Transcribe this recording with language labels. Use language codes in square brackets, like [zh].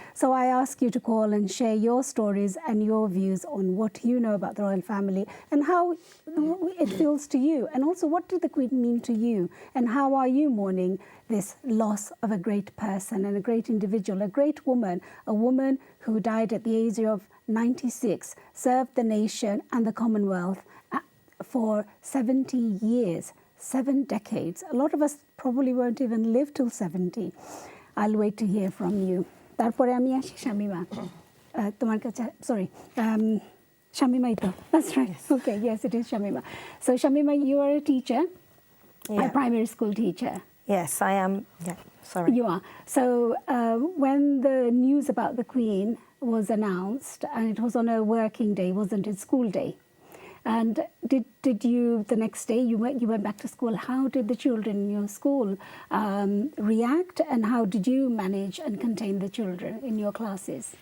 [en] So I ask you to call and share your stories and your views on what you know about the royal family and how it feels to you, and also what did the Queen mean to you, and how are you mourning this loss of a great person and a great individual, a great woman, a woman who died at the age of 96, served the nation and the Commonwealth for 70 years, 7 decades. A lot of us probably won't even live till 70. I'll wait to hear from you. [bn] তারপরে আমি আসি শামিমা, তোমার কাছে, [en] sorry, [bn] Shamima ito. [en] That's right. Okay, yes, it is Shamima. So Shamima, you are a teacher, a primary school teacher. Yes, I am. Yeah, sorry. You are. So when the news about the Queen was announced, and it was on a working day, wasn't it, school day? And did you, the next day, you went back to school, how did the children in your school react, and how did you manage and contain the children in your classes?